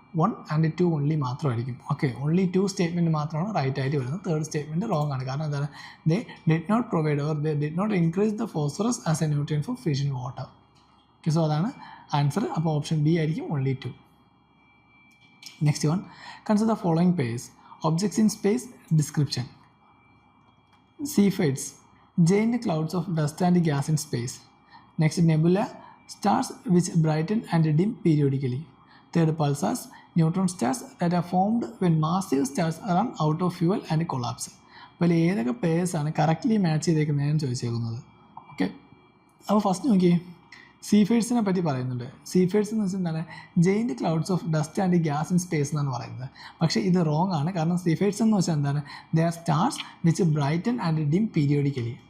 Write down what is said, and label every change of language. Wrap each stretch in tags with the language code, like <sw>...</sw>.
<ml>1 and 2 only മാത്രമായിരിക്കും. Okay, only 2 statement മാത്രമാണ് right ആയിട്ട് വരുന്നത്. തേർഡ് സ്റ്റേറ്റ്മെൻറ്റ് റോങ് ആണ്. കാരണം എന്താണ്?</ml> <en>They did not provide or they did not increase the phosphorus as a nutrient for fish in water.</en> <ml>Okay, so അതാണ് answer. അപ്പോൾ option B ആയിരിക്കും only 2.</ml> <en>Next one, consider the following pairs. Objects in space description. Cepheids, giant clouds of dust and gas in space. Next, nebula, stars which brighten and dim periodically. Third, pulsars, neutron stars that are formed when massive stars run out of fuel and collapse.</en> <ml>അപ്പോൾ ഏതൊക്കെ പേഴ്സാണ് correctly match ചെയ്തേക്കുന്നതെന്ന് ചോദിച്ചേക്കുന്നത്. Okay, അപ്പോൾ first നോക്കിയേ, സീഫേഡ്സിനെ പറ്റി പറയുന്നുണ്ട്. സീഫേഡ്സ് എന്ന് വെച്ചാൽ എന്താണ്?</ml> <en>giant clouds of dust and gas in space</en> <ml>എന്നാണ് പറയുന്നത്. പക്ഷേ ഇത് റോങ് ആണ്. കാരണം സീഫേഡ്സ് എന്ന് വെച്ചാൽ എന്താണ്?</ml> <en>They are stars which brighten and dim periodically.</en>